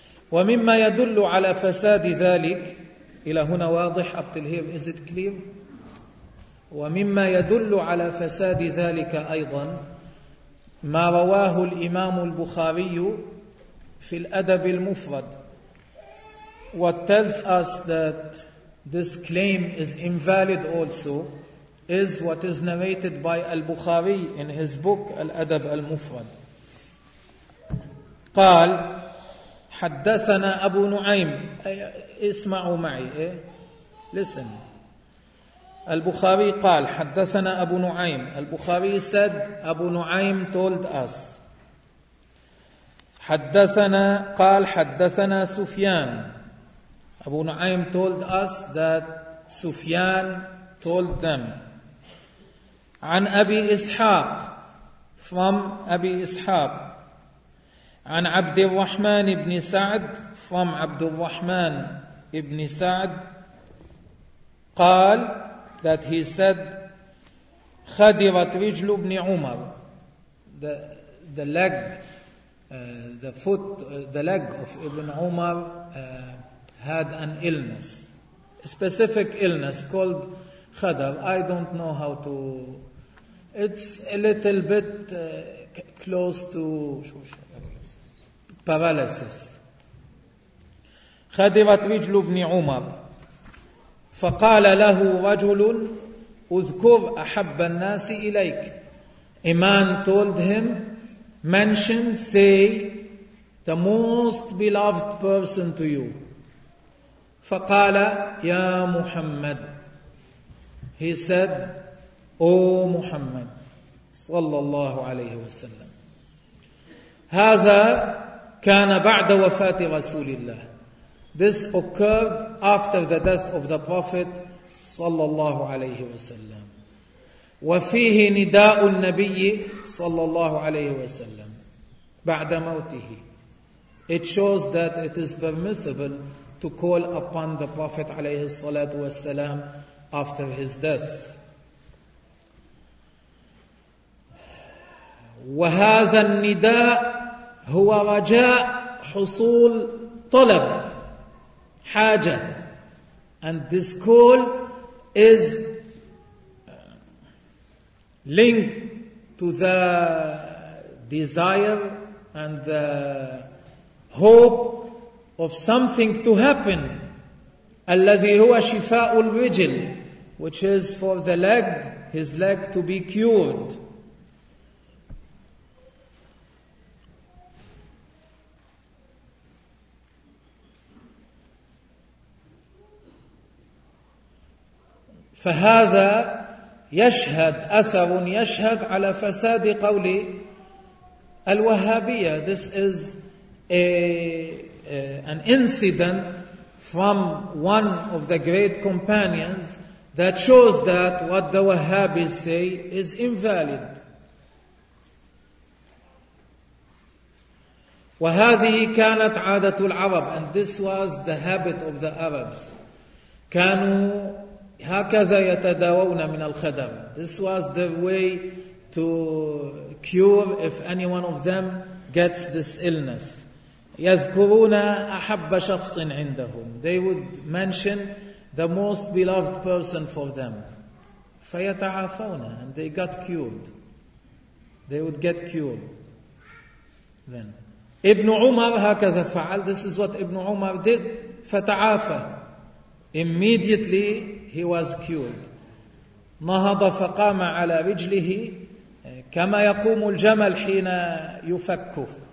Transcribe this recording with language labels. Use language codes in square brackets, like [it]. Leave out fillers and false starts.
[ar] ومما يدل على فساد ذلك, إلى هنا واضح. [en] Up till here, is it clear? [ar] ومما يدل على فساد ذلك أيضا ما رواه الإمام البخاري في الأدب المفرد. [en] What tells us that this claim is invalid also is what is narrated by al-Bukhari in his book al-Adab al-Mufrad. [ar] قال حدثنا أبو نعيم. اسمعوا معي. [en] Listen. [ar] البخاري قال حدثنا أبو نعيم. [en] البخاري said أبو نعيم told us. [ar] حدثنا قال حدثنا سفيان. [en] أبو نعيم told us that سفيان told them. [ar] عن أبي إسحاق. [en] From أبي إسحاق. عن عبد الرحمن بن سعد. From عبد الرحمن بن سعد. قال that he said [ar] خدرت رجل بن عمر. [en] The leg of Ibn Umar had an illness, a specific illness called khadar. I don't know how to. It's a little bit close to paralysis. [ar] خدرت رجل ابن عمر فقال له رجل اذكر احب الناس اليك. [en] A man told him, mention, say, the most beloved person to you. [ar] فقال يا محمد. [en] He said, O Muhammad, [ar] صلى الله عليه وسلم. هذا كان بعد وفاة رسول الله. [en] This occurred after the death of the Prophet [ar] صلى الله عليه وسلم. وفيه نداء النبي صلى الله عليه وسلم بعد موته. [en] It shows that it is permissible to call upon the Prophet [ar] عليه الصلاة والسلام [en] after his death. [ar] وهذا النداء هو رجاء حصول طلب حاجة. [en] And this call is linked to the desire and the hope of something to happen. [ar] الذي هو شفاء الرجل, [en] which is for the leg, his leg to be cured. [ar] فهذا يشهد, أثر يشهد على فساد قول الوهابية. [en] This is an incident from one of the great companions that shows that what the Wahhabis say is invalid. [ar] وهذه كانت عادة العرب, [en] and this was the habit of the Arabs. [ar] كانوا هكذا يتداوون من الخدم. [en] This was the way to cure if any one of them gets this illness. [ar] يذكرون أحب شخص عندهم. [en] They would mention the most beloved person for them. [ar] فيتعافون, [en] and they got cured. They would get cured. [ar] Then ابن عمر هكذا فعل. [en] This is what ابن عمر did. [ar] فتعافى. [en] Immediately he was cured. [ar] نهض فقام على رجله كما يقوم الجمل حين يفك.